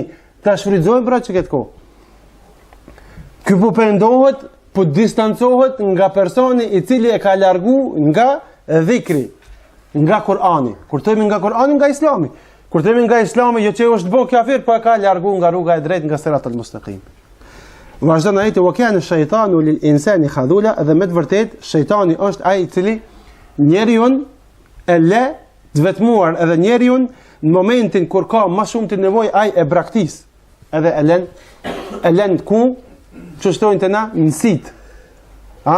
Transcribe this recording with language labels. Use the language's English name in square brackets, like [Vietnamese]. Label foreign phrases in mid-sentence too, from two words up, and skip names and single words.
[Albanian] Ta shfrytëzojmë pra që këtë kohë. Ky po pendohet, po distancohet nga personi i cili e ka largu nga dhikri, nga Kur'ani. Kur themi nga Kur'ani, nga Islami. Kur themi nga Islami, jo që është bë kafir, po e ka largu nga rruga e drejtë, nga [Arabic] صراط المستقيم. [Albanian] Vazhdon ajeti [Arabic] وكان الشيطان للإنسان خذولا, [Albanian] dhe me të vërtetë shejtani është ai i cili njeriu e lë të vetmuar, edhe njeriu në momentin kur ka më shumë të nevojë ai e braktis. Edhe e lën ku që shtojnë të na nësit. Ha?